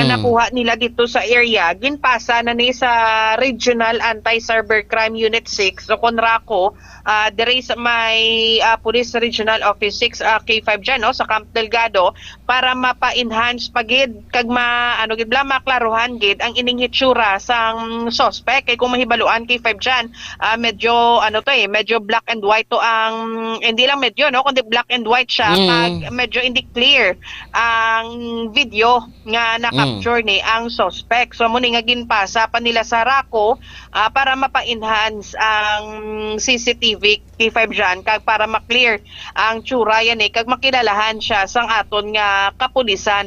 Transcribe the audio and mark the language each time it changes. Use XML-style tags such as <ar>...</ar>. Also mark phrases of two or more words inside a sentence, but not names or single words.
<hil>nakuha nila dito sa area ginpasa na ni sa Regional Anti-Cybercrime Unit 6 o Conraco dire sa may Police Regional Office 6 K5 dyan no, sa Camp Delgado para mapa-enhance pagid kag maklaruhan gid ang ining hitsura sang suspect kay kung mahibaluan K5 dyan medyo medyo</hil> <en>black and white</en> <hil>to ang hindi lang medyo no kundi</hil> <en>black and white</en> <hil>siya kag medyo hindi clear ang video nga na-capture ni ang suspect. So muni nga ginpasa pa nila sa RACO para mapa-enhance ang CCTV K5 dyan kag para ma-clear ang tsura yan kag makilalahan siya sang aton nga kapulisan.</hil>